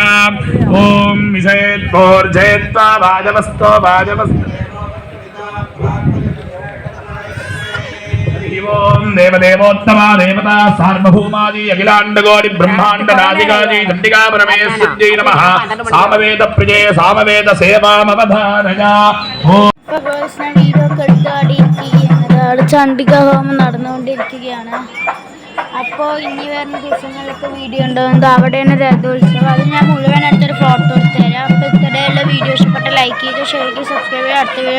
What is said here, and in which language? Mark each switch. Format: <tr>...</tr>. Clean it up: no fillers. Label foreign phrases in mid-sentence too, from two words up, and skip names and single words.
<sa>ओम विषयेत्वोर्जयत्वा वाजवस्तो वाजवस्तो. ओम देवदेवोत्तमा देवता सार्वभौमाजी अखिलाण्डकोटि ब्रह्माण्डनायिकाजी चण्डिका परमेश्वर्यै नमः. सामवेद प्रिये सामवेद सेवामवधारय.</sa> <ml>ചണ്ഡികാഹോമം നടന്നുകൊണ്ടിരിക്കുകയാണ്. അപ്പോൾ ഇനി വരുന്ന ദിവസങ്ങളിലൊക്കെ വീഡിയോ ഉണ്ടാകുന്നത് അവിടെയാണ് രഥോത്സവം. അത് ഞാൻ മുഴുവനായിട്ടൊരു ഫോട്ടോ എടുത്ത് തരാം. അപ്പോൾ ഇത്തരമുള്ള വീഡിയോ ഇഷ്ടപ്പെട്ട ലൈക്ക് ചെയ്യുക, ഷെയർ ചെയ്യുക, സബ്സ്ക്രൈബ് ചെയ്യുക.</ml>